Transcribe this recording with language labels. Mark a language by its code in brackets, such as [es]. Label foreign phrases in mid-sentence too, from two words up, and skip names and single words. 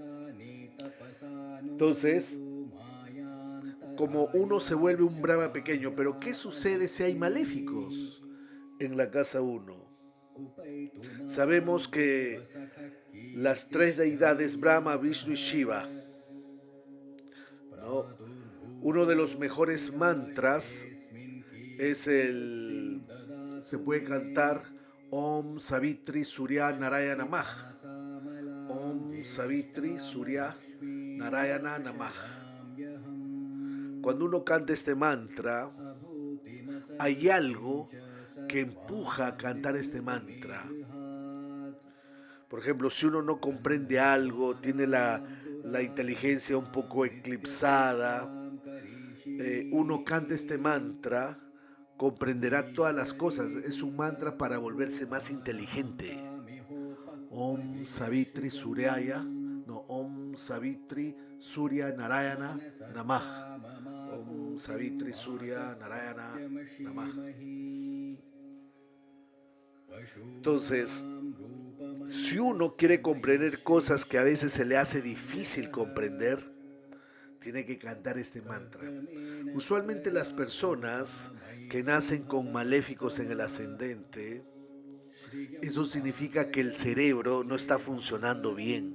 [es] Entonces, como uno se vuelve un Brahma pequeño, pero ¿qué sucede si hay maléficos en la casa uno? Sabemos que las tres deidades, Brahma, Vishnu y Shiva, ¿no? Uno de los mejores mantras es se puede cantar [sa] ॐ सवितृ सूर्य नारायण नमः. ॐ सवितृ सूर्य नारायण नमः. [es] Cuando uno canta este mantra, hay algo que empuja a cantar este mantra. Por ejemplo, si uno no comprende algo, tiene la inteligencia un poco eclipsada, uno canta este mantra, comprenderá todas las cosas. Es un mantra para volverse más inteligente. [sa] ॐ सवितृ सूर्याय, no, ॐ सवितृ सूर्य नारायण नमः. ॐ सवितृ सूर्य नारायण नमः. [es] Entonces, si uno quiere comprender cosas que a veces se le hace difícil comprender, tiene que cantar este mantra. Usualmente las personas que nacen con maléficos en el ascendente, eso significa que el cerebro no está funcionando bien.